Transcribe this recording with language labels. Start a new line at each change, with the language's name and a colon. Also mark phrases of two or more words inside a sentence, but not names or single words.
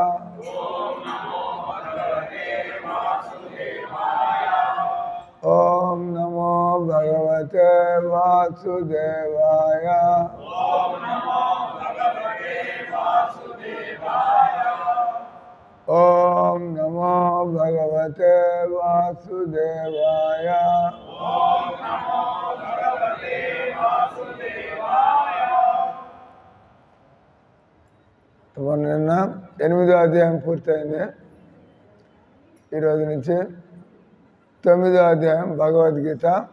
Sanskrit: ओम नमो भगवते वासुदेवाय। ओम नमो भगवते वासुदेवाय।
Telugu: నిన్న 8వ అధ్యాయం పూర్తయింది. ఈరోజు నుంచి 9వ అధ్యాయం భగవద్గీత.